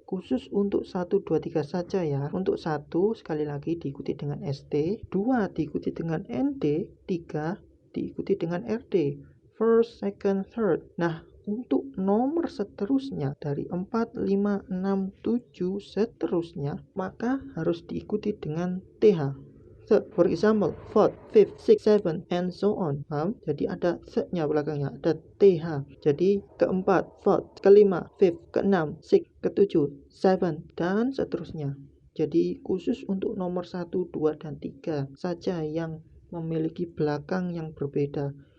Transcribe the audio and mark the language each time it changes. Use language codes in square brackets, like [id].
[id] Khusus untuk 1, 2, 3 saja ya. Untuk 1 sekali lagi diikuti dengan ST, 2 diikuti dengan ND, 3 diikuti dengan RD. [en] first, second, third. [id] Nah, untuk nomor seterusnya dari 4, 5, 6, 7 seterusnya, maka harus diikuti dengan TH. [en] Third, for example, fourth, fifth, sixth, seventh, and so on. [id] Paham? Jadi ada thirdnya belakangnya, ada TH. Jadi keempat, fourth, kelima, fifth, keenam, sixth, ketujuh, seventh, dan seterusnya. Jadi khusus untuk nomor 1, 2, dan 3 saja yang memiliki belakang yang berbeda.